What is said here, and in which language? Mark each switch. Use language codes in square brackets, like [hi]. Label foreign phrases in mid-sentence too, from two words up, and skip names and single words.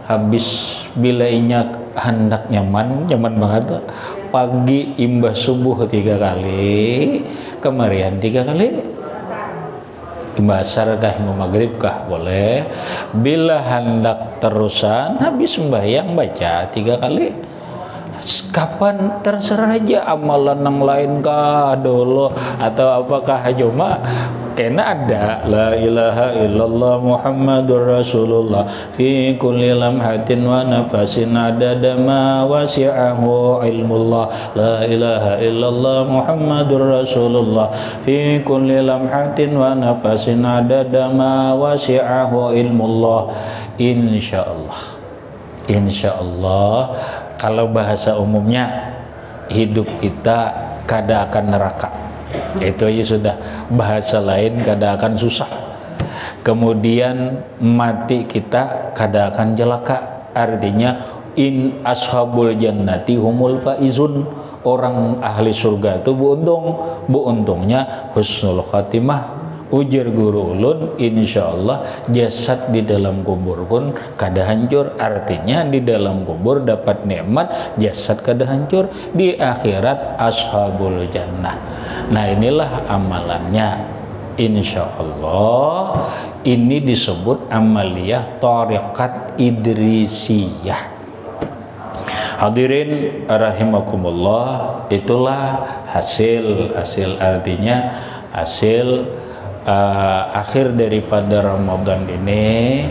[bjn] Habis bila inyak hendak nyaman banget, pagi imbah subuh 3 kali, kemarian 3 kali, imbah asar kah, imbah maghrib kah, boleh. Bila hendak terusan, habis sembahyang baca 3 kali. Kapan terserah aja, amalan yang lain kah dulu atau apakah, cuma kena ada [ar] لا إله إلا الله محمد رسول الله في كل لمحة ونفس عدد ما وسعه علم الله. لا إله إلا الله محمد رسول الله في كل لمحة ونفس عدد ما وسعه علم الله. [bjn] Insyaallah kalau bahasa umumnya hidup kita kada akan neraka. Itu aja sudah, bahasa lain kada akan susah. Kemudian mati kita kada akan celaka. [ar] Artinya إن أصحاب الجنة هم الفائزون, [id] orang ahli surga itu beruntungnya [ar] حسن الخاتمة. [bjn] Ujar guru ulun, insyaallah jasad di dalam kubur pun kada hancur. Artinya di dalam kubur dapat nikmat, jasad kada hancur. [id] Di akhirat [ar] أصحاب الجنة. [id] Nah inilah amalannya. Insyaallah ini disebut amaliyah thariqat idrisiyah. [ar] الحاضرين رحمكم الله, [id] itulah hasil artinya hasil akhir daripada Ramadan ini.